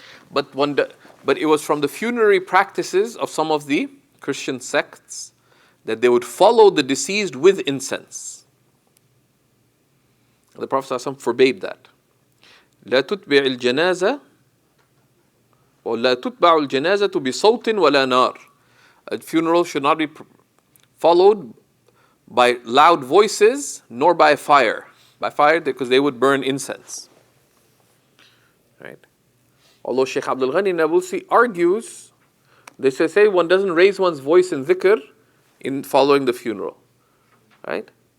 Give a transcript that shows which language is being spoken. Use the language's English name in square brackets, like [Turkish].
[English] But it was from the funerary practices of some of the Christian sects that they would follow the deceased with incense. The Prophet ﷺ forbade that. [Arabic] لا تتبع الجنازة [English] or [Arabic] لا تتبع الجنازة بصوت ولا نار. [English] A funeral should not be followed by loud voices nor by fire. By fire because they would burn incense. Right? Although Shaykh Abdul Ghani Nabulsi argues, they say one doesn't raise one's voice in dhikr in following the funeral. Right?